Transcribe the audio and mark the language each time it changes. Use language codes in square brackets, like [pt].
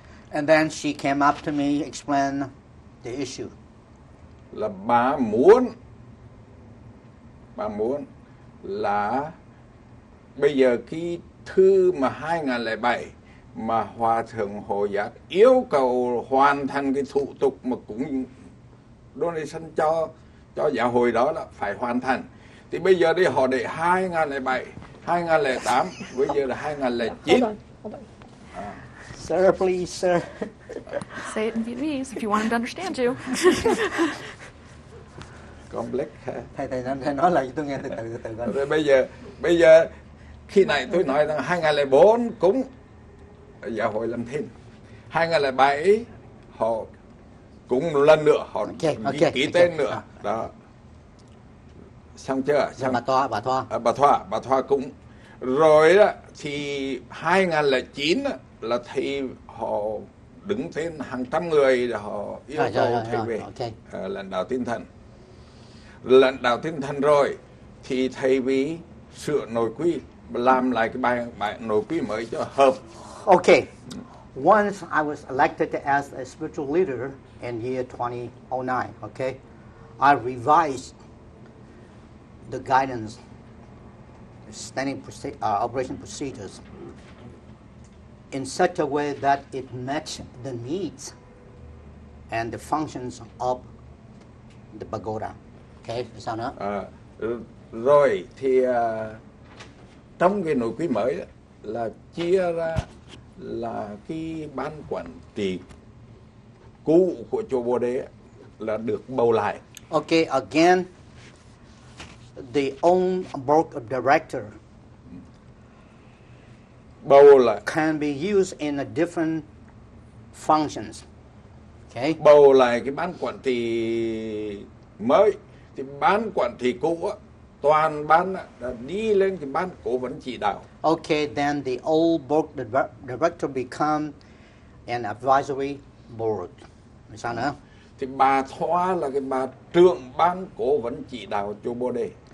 [en] And then she came up to me, explain the issue. [vi] Là bà muốn là bây giờ cái thư mà 2007 mà Hòa Thượng Hồ Giác yêu cầu hoàn thành cái thủ tục mà cũng donation cho giáo hội đó là phải hoàn thành. Thì bây giờ đi họ để 2007, 2008, bây giờ là 2009. [en] Hold on. Sir, please, sir. Say it in Vietnamese if you want him to understand you. Complex ha. [vi] Thầy nói lại cho tôi nghe từ từ coi. Rồi bây giờ khi này tôi nói rằng 2004 cũng giáo hội làm thêm. 2007 họ cũng lần nữa họ ký tên nữa. Đó. Xong chưa? Xong. Bà Thoa cũng. Rồi đó thì 2009 là thầy họ đứng tên hàng trăm người để họ yêu cầu thầy về lãnh đạo tinh thần. Lãnh đạo tinh thần rồi thì thầy vì sửa nội quy, làm lại cái bài nội quy mới cho hợp. [en] Okay. Once I was elected as a spiritual leader in year 2009, okay, I revised the guidance, standing operation procedures in such a way that it matched the needs and the functions of the pagoda. [vi] Okay, sao nữa? Rồi thì trong cái nội quy mới đó, là chia ra là cái ban quản trị cũ của chùa Bồ Đề là được bầu lại. [en] Okay, again, the own board of director [vi] bầu lại [en] can be used in a different functions. Okay. [vi] Bầu lại cái ban quản trị mới thì ban quản trị cũ toàn ban đã đi lên cái ban cố vấn chỉ đạo. [en] Okay, then the old board director become an advisory board. [vi] Sao nữa? Thì bà Thoa là cái bà trưởng ban cố vấn chỉ đạo chùa Bồ Đề.